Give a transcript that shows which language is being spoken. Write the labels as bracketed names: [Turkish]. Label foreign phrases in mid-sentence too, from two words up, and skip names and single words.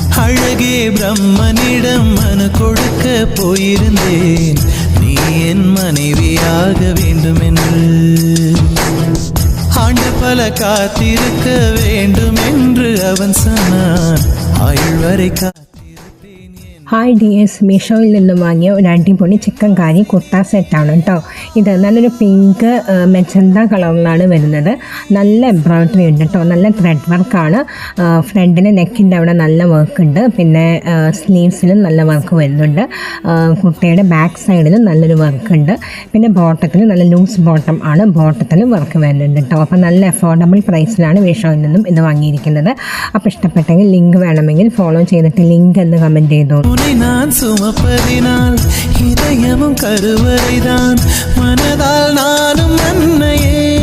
[Tamil] அழகே பிரம்மனிடம் மனு கொடுக்க போயிருந்தேன், நீ என் மனைவியாக வேண்டுமென்று. ஆண்டு பல காத்திருக்க வேண்டும் என்று அவன் சொன்னான், ஆயுள் வரை காத்திருப்பேன். [English] hi dears, [Malayalam] മീഷോയിൽ നിന്നും വാങ്ങിയ ഒരു അടിപൊളി ചിക്കൻ കാരി കുർത്ത സെറ്റാണ് കേട്ടോ. ഇത് നല്ലൊരു [English] pink magenta [Malayalam] കളറിലാണ് വരുന്നത്. നല്ല എംബ്രോയ്ഡറി ഉണ്ട് കേട്ടോ, നല്ല ത്രെഡ് വർക്കാണ്. ഫ്രണ്ടിൽ നെക്കിൻ്റെ അവിടെ നല്ല വർക്ക് ഉണ്ട്, പിന്നെ സ്ലീവ്സിലും നല്ല വർക്ക് വരുന്നുണ്ട്. കുർത്തയുടെ ബാക്ക് സൈഡിലും നല്ലൊരു വർക്ക് ഉണ്ട്. പിന്നെ ബോട്ടത്തിൽ നല്ല [English] loose bottom [Malayalam] ആണ്, ബോട്ടത്തിലും വർക്ക് വരുന്നുണ്ട് കേട്ടോ. അപ്പോൾ നല്ല അഫോർഡബിൾ പ്രൈസിലാണ് മീഷോയിൽ നിന്നും ഇത് വാങ്ങിയിരിക്കുന്നത്. അപ്പോൾ ഇഷ്ടപ്പെട്ടെങ്കിൽ ലിങ്ക് വേണമെങ്കിൽ ഫോളോ ചെയ്തിട്ട് ലിങ്ക് എന്ന് കമൻറ്റ് ചെയ്തോളൂ. [Tamil] நான் சுமப்பதினால் இதயமும் கருவறைதான், மனதால் நானும் அன்னையே